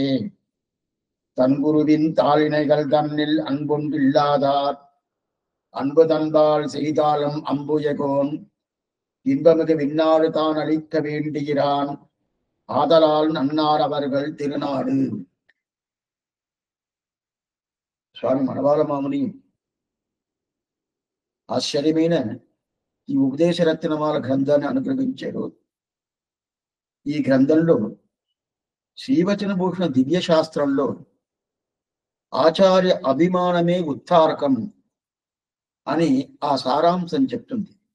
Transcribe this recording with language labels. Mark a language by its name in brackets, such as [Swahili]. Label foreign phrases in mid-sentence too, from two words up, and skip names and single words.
[Tamil] தன்குருவின் தாளினைகள் தன்னில் அன்பொன்றில்லாதார் அன்பு தன்பால் செய்தாலும் அம்புயகோன் இன்பமிகு விண்ணாறு தான் அளிக்க வேண்டுகிறான் ஆதலால் நன்னார் அவர்கள் திருநாடு. [Telugu] స్వామి మనవాళమాముని ఆశ్చర్యమైన ఈ ఉపదేశరత్నమాల గ్రంథాన్ని అనుగ్రహించారు. ఈ గ్రంథంలో శ్రీవచన భూషణ దివ్య శాస్త్రంలో ఆచార్య అభిమానమే ఉత్తారకం అని ఆ సారాంశం చెప్తుంది.